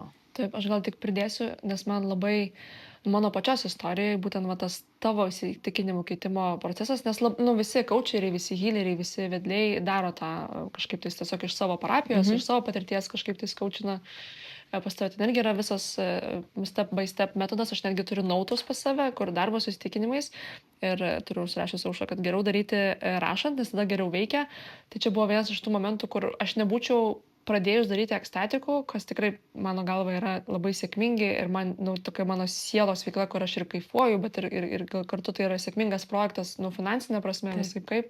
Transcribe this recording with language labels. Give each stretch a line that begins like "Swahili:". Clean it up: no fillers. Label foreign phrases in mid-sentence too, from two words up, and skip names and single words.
Lithuanian: Taip, aš gal tik pridėsiu, nes man labai mano pačios istorijoje būtent va tas tavo įsitikinimų keitimo procesas, nes visi coacheriai, visi healeriai, visi vedliai daro tą kažkaip tais tiesiog iš savo parapijos, iš savo patirties kažkaip tais coachina pas tave. Ten irgi yra visas
English: step by step
Lithuanian: metodas, aš netgi turiu nautus pas save, kur darbo su įsitikinimais ir turiu užsirašęs aušą, kad geriau daryti rašant, nes tada geriau veikia. Tai čia buvo vienas iš tų momentų, kur aš nebūčiau pradėjus daryti ekstatikų, kas tikrai mano galva yra labai sėkmingi ir man, tokia mano sielos veikla, kur aš ir kaifuoju, bet ir kartu tai yra sėkmingas projektas, finansinė prasme, visai kaip.